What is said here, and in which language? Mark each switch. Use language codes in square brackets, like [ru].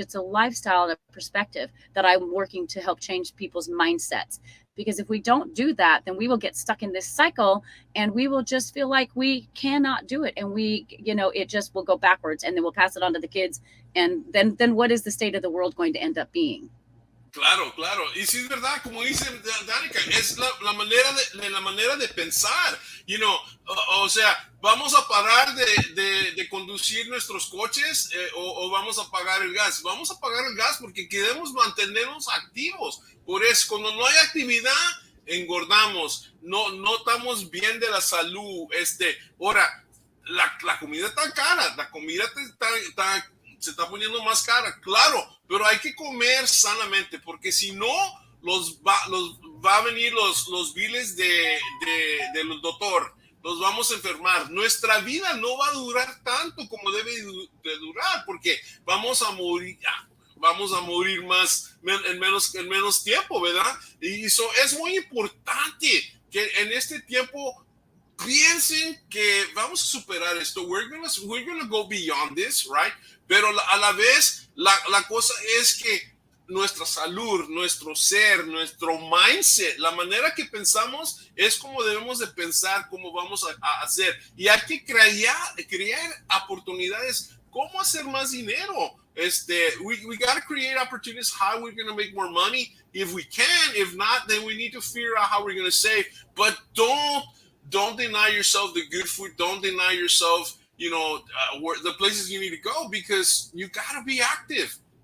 [en] It's a lifestyle and a perspective that I'm working to help change people's mindsets. Because if we don't do that, then we will get stuck in this cycle and we will just feel like we cannot do it. And it just will go backwards, and then we'll pass it on to the kids. And then what is the state of the world going to end up being? [es] Claro. Y sí es verdad, como dice Danica, es la manera de pensar. O sea, vamos a parar de conducir nuestros coches o vamos a pagar el gas. Vamos a pagar el gas porque queremos mantenernos activos. Por eso, cuando no hay actividad, engordamos. No estamos bien de la salud. Ahora, la comida está cara. La comida se está poniendo más cara. Claro, pero hay que comer sanamente, porque si no, va a venir los biles del doctor, nos vamos a enfermar. Nuestra vida no va a durar tanto como debe de durar, porque vamos a morir más en menos tiempo, ¿verdad? Y eso es muy importante que en este tiempo piensen que vamos a superar esto. [en] We're gonna go beyond this, right? [es] Pero a la vez, la cosa es que nuestra salud, nuestro ser, nuestro mindset, la manera que pensamos es como debemos de pensar, cómo vamos a hacer. Y hay que crear oportunidades, cómo hacer más dinero. [en] We got to create opportunities, how we're going to make more money if we can. If not, then we need to figure out how we're going to save. But don't deny yourself the good food. Don't deny yourself, the places you need to go, because you got to be active.